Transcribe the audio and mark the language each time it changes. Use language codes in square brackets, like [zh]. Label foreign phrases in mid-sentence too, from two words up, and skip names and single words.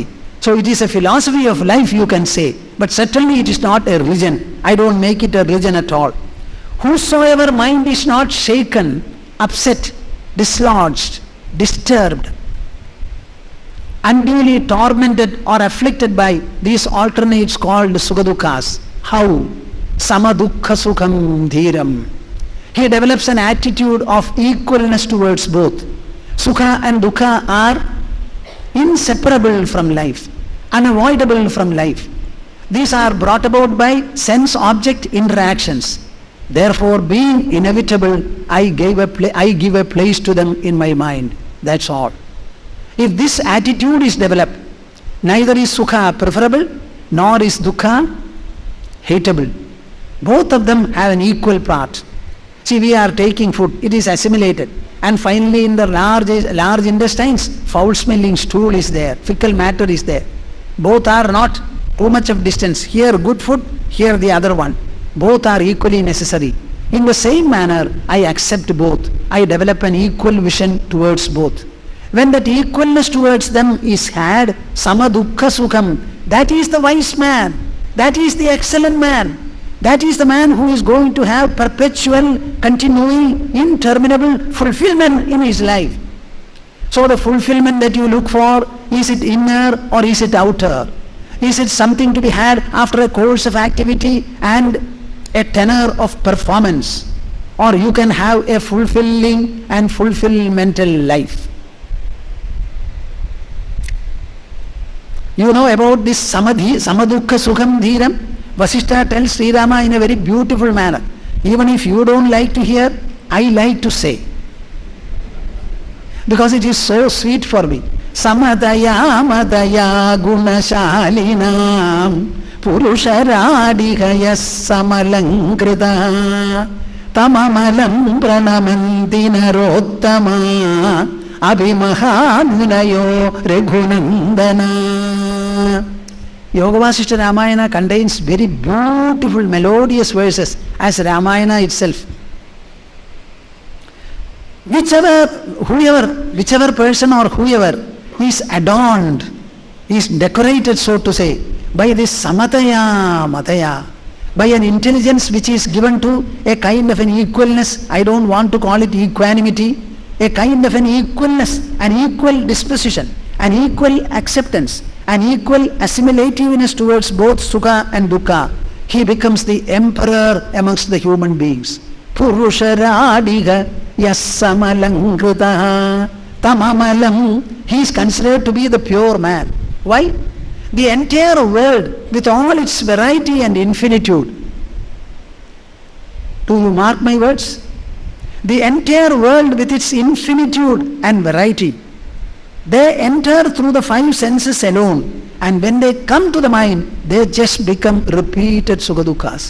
[en] So it is a philosophy of life, you can say, but certainly it is not a religion. I don't make it a religion at all. Whosoever mind is not shaken, upset, dislodged, disturbed, unduly tormented or afflicted by these alternates called sukha-dukkhas. How? [sa] समदुःख सुखं धीरम्. [en] He develops an attitude of equalness towards both. Sukha and dukkha are inseparable from life. unavoidable from life. These are brought about by sense-object interactions. Therefore, being inevitable, I give a place to them in my mind. That's all. If this attitude is developed, neither is sukha preferable, nor is dukkha hateable. Both of them have an equal part. See, we are taking food, it is assimilated. And finally in the large intestines, foul-smelling stool is there, fecal matter is there. Both are not too much of distance. Here good food, here the other one. Both are equally necessary. In the same manner, I accept both. I develop an equal vision towards both. When that equalness towards them is had, [sa] सम दुःख सुखम्, [en] that is the wise man. That is the excellent man. That is the man who is going to have perpetual, continuing, interminable fulfillment in his life. So the fulfillment that you look for, is it inner or is it outer? Is it something to be had after a course of activity and a tenor of performance? Or you can have a fulfilling and fulfillmental life. You know about this [sa] समदुःख सुखं धीरम्? [en] Vasishtha tells Sri Rama in a very beautiful manner. Even if you don't like to hear, I like to say. Because it is so sweet for me. [sa] समदाय मदाय गुणशालिनम् पुरुषरादिहय समलङ्कृत तममलम् प्रणमन्ति नरोत्तम अभिमहामुनयो रघुनन्दन. [en] Yoga Vasishtha Ramayana contains very beautiful melodious verses as Ramayana itself. Whichever person or whoever is adorned, is decorated, so to say, by this mataya, by an intelligence which is given to a kind of an equalness, I don't want to call it equanimity, a kind of an equalness, an equal disposition, an equal acceptance, an equal assimilativeness towards both sukha and dukkha, he becomes the emperor amongst the human beings. [sa] पुरुषरादिग यस्समलङ्कृत तममलम्. [en] He is considered to be the pure man. Why? The entire world with all its variety and infinitude. Do you mark my words? The entire world with its infinitude and variety. They enter through the five senses alone, and when they come to the mind, they just become repeated sukha-dukkhas.